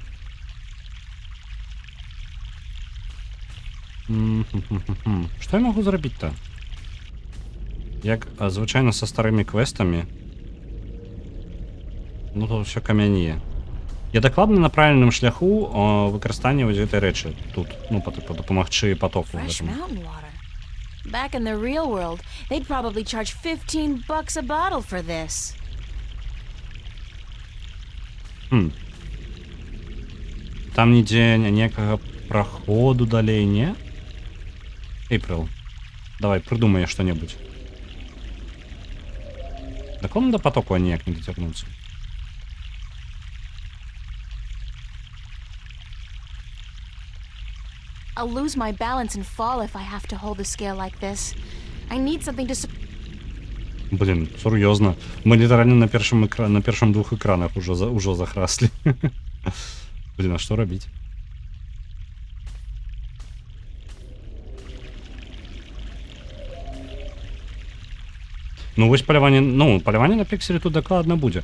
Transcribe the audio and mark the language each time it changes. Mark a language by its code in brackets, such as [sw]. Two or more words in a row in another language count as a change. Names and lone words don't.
[be] Што я магу зрабіць-то? Як звычайна са старымі квестамі, ну то ўсё камянее. Я дакладна на правільным шляху выкарыстання вось гэтай рэчы тут, ну дапамагчы патоку гэтаму. [en] Back in the real world, they'd probably charge $15 a bottle for this. [be] Там нідзе ніякага праходу далей, не? Эйприл, давай, прыдумай што-небудзь. Дакладна да патоку ніяк не дацягнуцца. [en] I'll lose my balance and fall if I have to hold a scale like this. I need something to [be] Блин, сур'ёзна. Мы літаральна на першым двух экранах ужо захраслі. Блин, а што рабіць? Ну вось паляванне на пікселі тут дакладна будзе.